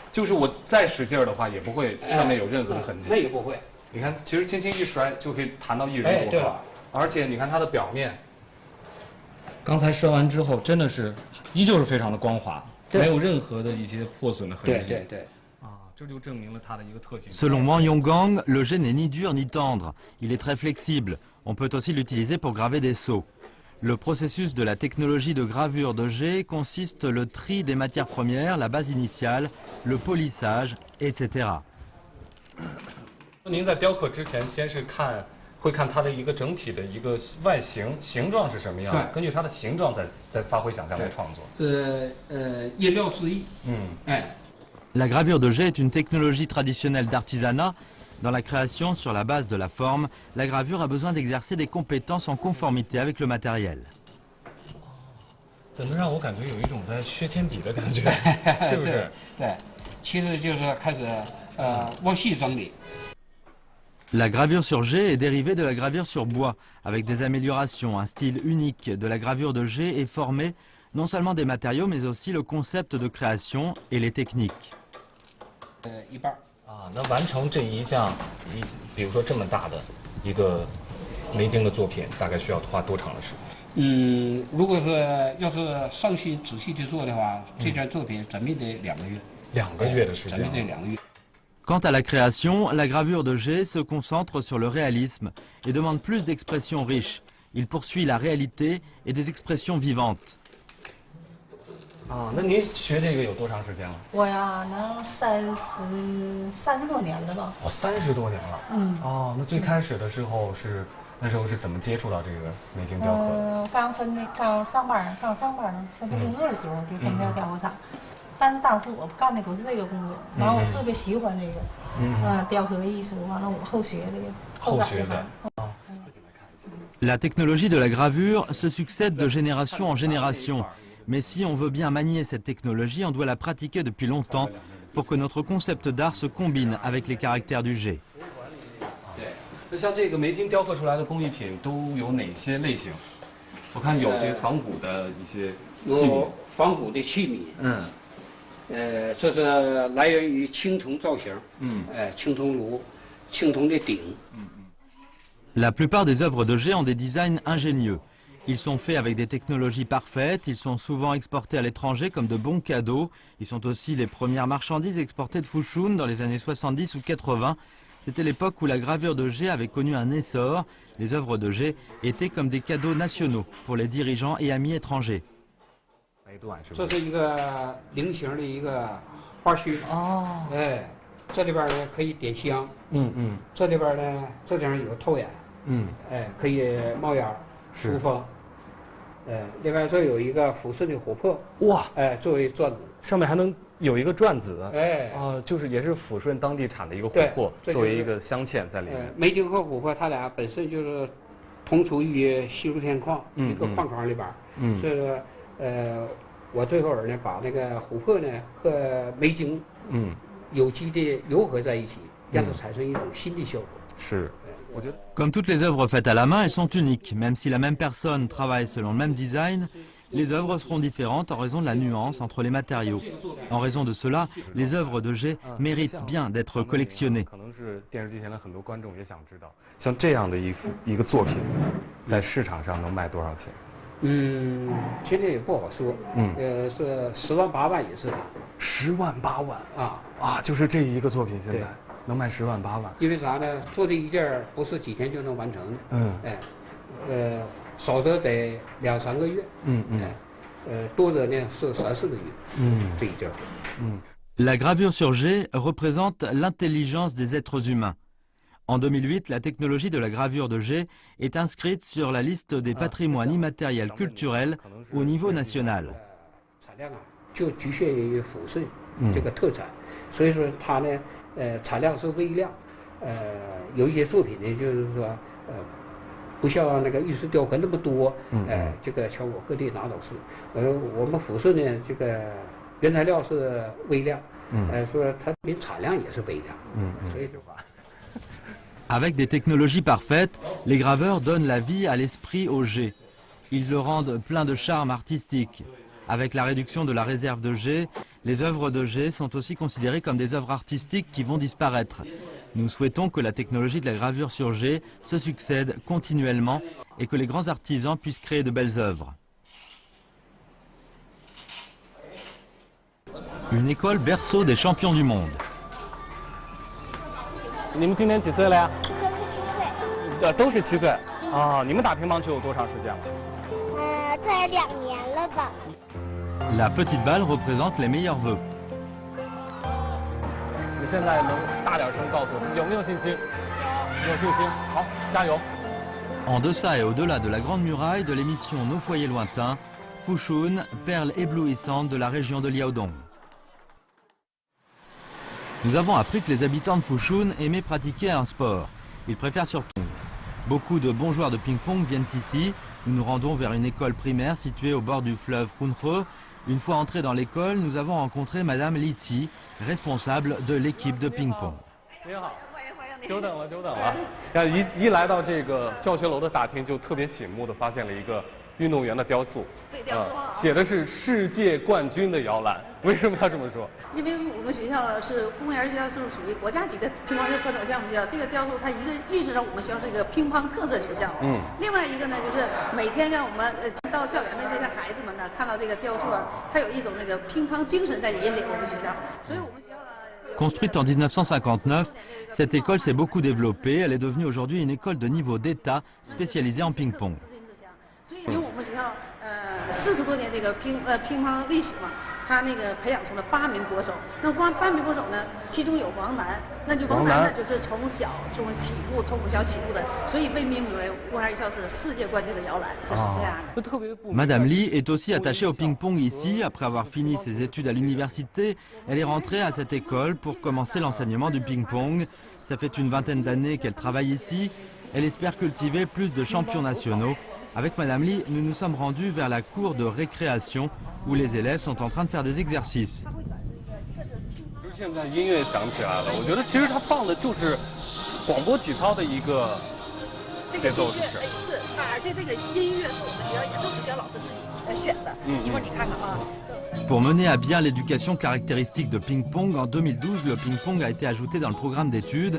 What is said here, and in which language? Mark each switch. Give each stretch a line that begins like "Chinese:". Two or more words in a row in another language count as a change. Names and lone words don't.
Chinese: 就是我再使劲儿的话，也不会上面有任何的痕迹。那也不会。你看，其实轻轻一摔就可以弹到一人多高。而且你看它的表面。刚才摔完之后，真的是依旧是非常的光滑，没有任何的一些破损的痕迹。对。啊，这就证明了它的一个特性。
French: Selon Wang Yonggang, le jet n'est ni dur ni tendre. Il est très flexible. On peut aussi l'utiliser pour graver des sceaux. Le processus de la technologie de gravure de jet consiste le tri des matières premières, la base initiale, le polissage, etc.
Chinese: 您在雕刻之前，先是会看它的一个整体的一个外形状是什么样的，根据它的形状再发挥想象来创作。因料施艺。
French: La gravure de jet est une technologie traditionnelle d'artisanat. Dans la création sur la base de la forme, la gravure a besoin d'exercer des compétences en conformité avec le matériel.
Chinese: 怎么让我感觉有一种在削铅笔的感觉？是不是？对，其实就是开始往细整理。
French: La gravure sur jet est dérivée de la gravure sur bois, avec des améliorations. Un style unique de la gravure de jet est formé non seulement des matériaux, mais aussi le concept de création et les techniques.
Chinese: 一半。啊，那完成这一项，比如说这么大的一个梅晶的作品，大概需要花多长的时间？如果说要是上心仔细的做的话，这件作品怎么也得2个月。 2个月的时间。怎么也得2个月。
French: Quant à la création, la gravure de jet se concentre sur le réalisme et demande plus d'expressions riches. Il poursuit la réalité et des expressions vivantes.
Chinese: 啊，那您学这个有多长时间了？我呀，能30多年了吧。哦，30多年了。哦，那最开始的时候那时候是怎么接触到这个梅晶雕刻的？刚上班呢，分配工作的时候就分配到雕刻厂。但是当时我干的不是这个工作，然后我特别喜欢这个，雕刻艺术，完了我后学这个，后学的。
French: La technologie de la gravure se succède de génération en génération. Mais si on veut bien manier cette technologie, on doit la pratiquer depuis longtemps pour que notre concept d'art se combine avec les caractères du jet.
Chinese: 那像这个梅晶雕刻出来的工艺品都有哪些类型？我看有这仿古的一些器皿，仿古的器皿。这是来源于青铜造型。青铜炉、青铜的鼎。
French: La plupart des œuvres de jet ont des designs ingénieux. Ils sont faits avec des technologies parfaites, ils sont souvent exportés à l'étranger comme de bons cadeaux. Ils sont aussi les premières marchandises exportées de Fushun dans les années 70 ou 80. C'était l'époque où la gravure de jet avait connu un essor. Les œuvres de jet étaient comme des cadeaux nationaux pour les dirigeants et amis étrangers.
Chinese: 这是一个菱形的一个花须。这里边呢可以点香。这里边呢，这地方有透眼。可以冒烟、出风。另外这有一个抚顺的琥珀。哇！作为转子，上面还能有一个转子。就是也是抚顺当地产的一个琥珀，作为一个镶嵌在里面。梅晶和琥珀它俩本身就是同处于西陆天矿一个矿床里边。这个我最后呢把那个琥珀呢和霉精有机的糅合在一起，让它产生一种新的效果。是。
French: Comme toutes les œuvres faites à la main, elles sont uniques. Même si la même personne travaille selon le même design, les œuvres seront différentes en raison de la nuance entre les matériaux. En raison de cela, les œuvres de G méritent bien d'être collectionnées.
Chinese: 可能是电视机前的很多观众也想知道，像这样的一个作品，在市场上能卖多少钱？现在也不好说。是10万8万也是的。 10万8万啊，就是这一个作品现在。能卖10万8万，因为啥呢？做这一件不是几天就能完成。少则得2、3个月。多则呢是3、4个月。这一件。
French: La gravure sur G représente l'intelligence des êtres humains. En 2008, la technologie de la gravure de G est inscrite sur la liste des patrimoines immatériels culturels au niveau national.
Chinese: 产量就局限于抚顺这个特产，所以说它呢。产量是微量，有一些作品呢，就是说，不像那个玉石雕刻那么多，这个全国各地哪都是。我们抚顺呢，这个原材料是微量，说它产量也是微量，所以说。
French: Avec des technologies parfaites, les graveurs donnent la vie à l'esprit au G. Ils le rendent plein de charme artistique. Avec la réduction de la réserve de G, les œuvres de G sont aussi considérées comme des œuvres artistiques qui vont disparaître. Nous souhaitons que la technologie de la gravure sur G se succède continuellement et que les grands artisans puissent créer de belles œuvres. Une école berceau des champions du monde.
Chinese: 你们今年几岁了呀？都是7岁。都是7岁啊！你们打乒乓球有多长时间了？快2年了吧。
French: La petite balle représente les meilleurs vœux.
Chinese: 你现在能大点声告诉我，有没有信心？有信心，好，加油！
French: En deçà et au-delà de la Grande Muraille de l'émission Nos foyers lointains, Fushun, perle éblouissante de la région de Liaodong. Nous avons appris que les habitants de Fushun aimaient pratiquer un sport. Ils préfèrent surtout. Beaucoup de bons joueurs de ping-pong viennent ici. Nous nous rendons vers une école primaire située au bord du fleuve Hunhe. Une fois entrés dans l'école, nous avons rencontré Madame Li Qi, responsable de l'équipe de ping-pong.
Chinese: 你好，久等了，久等了。一来到这个教学楼的大厅，就特别醒目的发现了一个运动员的雕塑。这雕塑写的是世界冠军的摇篮。为什么要这么说？因为我们学校是公务员学校，是属于国家级的乒乓球传统项目学校。这个雕塑它一个预示着我们学校是一个乒乓特色学校。另外一个呢，就是每天让我们到校园的这些孩子们呢，看到这个雕塑啊，它有一种那个乒乓精神在引领我们学校。所以我们学校呢。
French: Construite en 1959, cette école s'est beaucoup développée. Elle est devenue aujourd'hui une école de niveau d'État spécialisée en ping-pong.
Chinese: 因为我们学校40多年这个乒乓历史嘛，他那个培养出了8名国手。那光8名国手呢，其中有王楠，那就王楠呢就是从小从母校起步的，所以被命名为乌尔校是世界冠军的摇篮，就是这样的。
French: Madame Li est aussi attachée au ping-pong ici. Après avoir fini ses études à l'université, elle est rentrée à cette école pour commencer l'enseignement du ping-pong. Ça fait une vingtaine d'années qu'elle travaille ici. Elle espère cultiver plus de champions nationaux. Avec Madame Li, nous nous sommes rendus vers la cour de récréation où les élèves sont en train de faire des exercices.
Chinese: 现在音乐响起来了，我觉得其实它放的就是广播体操的一个节奏，是不是？是，而且这个音乐是我们学校也是我们学校老师自己选的。一会儿你看看啊。
French: Pour mener à bien l'éducation caractéristique de ping-pong, en 2012, le ping-pong a été ajouté dans le programme d'études.